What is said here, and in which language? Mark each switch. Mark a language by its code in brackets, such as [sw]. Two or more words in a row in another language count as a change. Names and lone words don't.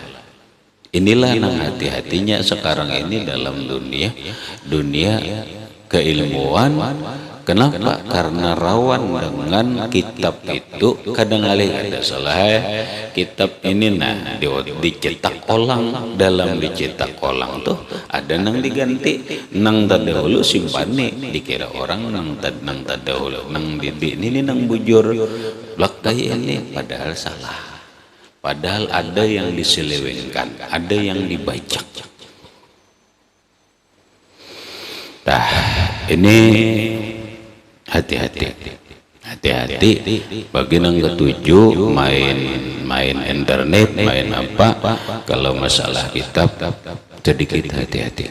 [bjn] Inilah nang hati-hatinya sekarang ini dalam dunia keilmuan. Kenapa? [id] Karena rawan dengan kitab itu kadang ada salah. [bjn] Kitab ini dicetak ulang, dalam dicetak ulang tuh ada nang diganti, nang terdahulu simpane, dikira orang nang terdahulu, nang ini nang bujur belakang ini, padahal salah. [id] Padahal ada yang diselewengkan, ada yang dibajak. Nah, ini hati-hati. Bagi yang ketujuh, main internet, main apa, kalau masalah kitab, sedikit hati-hati.